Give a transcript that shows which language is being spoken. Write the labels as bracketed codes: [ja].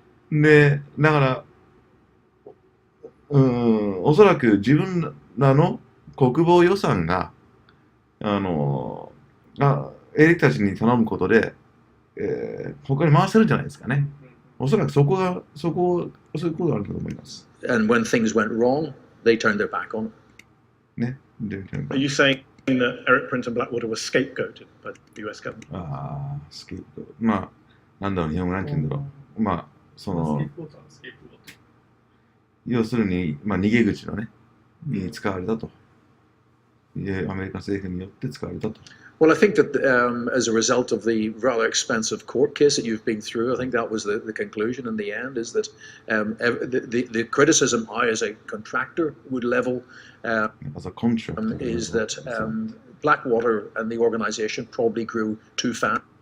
[ja] で、だから、おそらく自分らの国防予算が、エリックたちに頼むことで、他に回せるんじゃないですかね。おそらくそういうことがあると思います。 [en] And when things went wrong, they turned their back on it. ね。 Are you saying that Eric Prince and Blackwater were scapegoated by the US government? スケープ。 [ja] まあ、なんだろう、日本語なんて言うんだろう。まあ、その、要するに、まあ、逃げ口のね、に使われたと。アメリカ政府によって使われたと。 [en] Well, I think that as a result of the rather expensive court case that you've been through, I think that was the conclusion in the end, is that the criticism I as a contractor would level As a contractor, is that Blackwater and the organization probably grew too fast.